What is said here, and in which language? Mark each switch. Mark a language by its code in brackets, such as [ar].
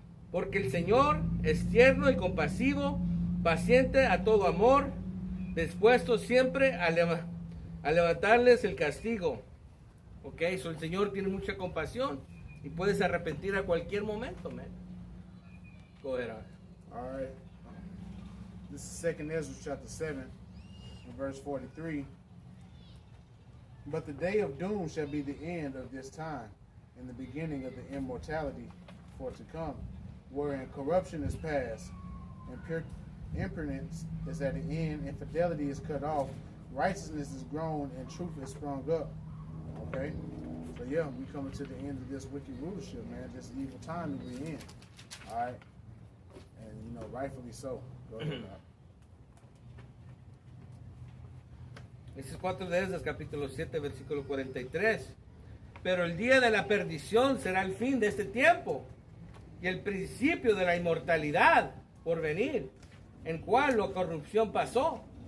[es] Porque el Señor es tierno y compasivo, paciente a todo amor, dispuesto siempre a levantarles el castigo. Ok, so el Señor tiene mucha compasión y puedes arrepentir a cualquier momento, man. [en] Go ahead, All right. This is 2 Ezra chapter 7, and verse 43. But the day of doom shall be the end of this time, and the beginning of the immortality for to come, wherein corruption is past, and impertinence is at an end, infidelity is cut off, righteousness is grown, and truth is sprung up. Okay? So But yeah, we coming to the end of this wicked rulership, man. This evil time that we're in. All right, and rightfully so. Go ahead. [es] Ese es 4 de Esdras, capítulo 7, versículo 43. Pero el día de la perdición será el fin de este tiempo y el principio de la inmortalidad por venir, en cual la corrupción pasó.